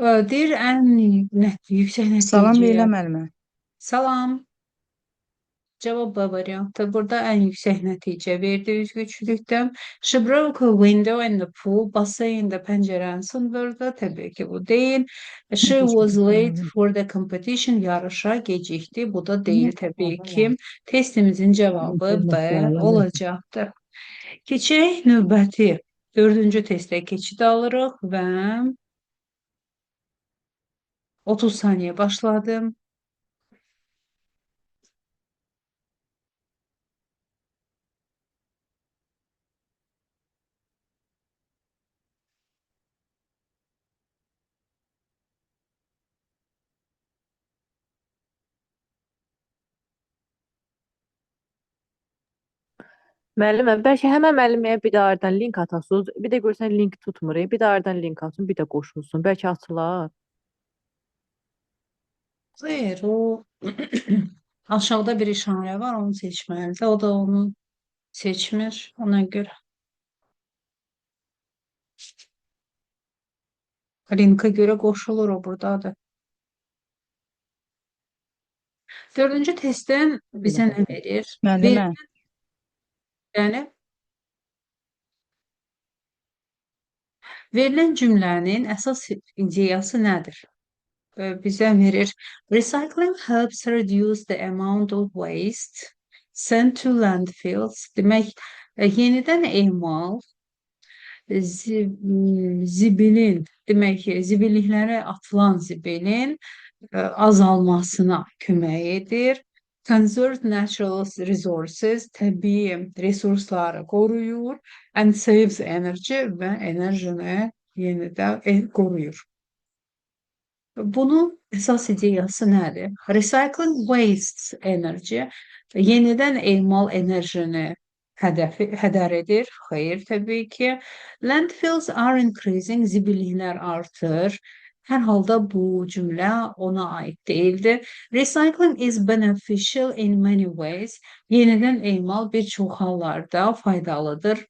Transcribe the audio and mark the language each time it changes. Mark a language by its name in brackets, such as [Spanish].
[Azerbaijani] Deyir, ən yüksək Salam Leyla nəticəyə. müəllimə. Salam. Cavab B variantı. Burada ən yüksək nəticə verdi üzgüçülükdən. [English] She broke a window in the pool. [Azerbaijani] Baseyndə pəncərəni sındırdı. Təbii ki, bu deyil. [English] She was late for the competition. [Azerbaijani] Yarışa gecikdi. Bu da deyil təbii ki. Testimizin cavabı B olacaqdır. Keçək növbəti 4-cü testə keçid alırıq və 30 saniyə başladım. Müəllimə, bəlkə həmən müəlliməyə bir də aradan link atasınız, bir də görsən link tutmur, bir də aradan link atın, bir də qoşulsun, bəlkə açılar. Xeyr, o aşağıda bir işarə var, onu seçməlidir. O da onu seçmir, ona görə. Linka görə qoşulur, o buradadır. 4-cü testdən bizə nə verir? Müəllimə. Yəni, verilən cümlənin əsas ideyası nədir? Bizə verir. [English] Recycling helps reduce the amount of waste sent to landfills. [Azerbaijani] Demək, yenidən emal zibilin, demək ki, zibilliklərə atılan zibilin azalmasına kömək edir. [English] Conserve natural resources, [Azerbaijani] təbii resursları qoruyur. [English] And saves energy [Azerbaijani] və enerjini yenidən qoruyur. Bunun əsas ideyası nədir? [English] Recycling waste energy, [Azerbaijani] yenidən emal enerjini hədər edir. Xeyr, təbii ki. [English] Landfills are increasing, [Azerbaijani] zibilliklər artır. Hər halda bu cümlə ona aid deyildir. [English] Recycling is beneficial in many ways. [Azerbaijani] Yenidən emal bir çox hallarda faydalıdır.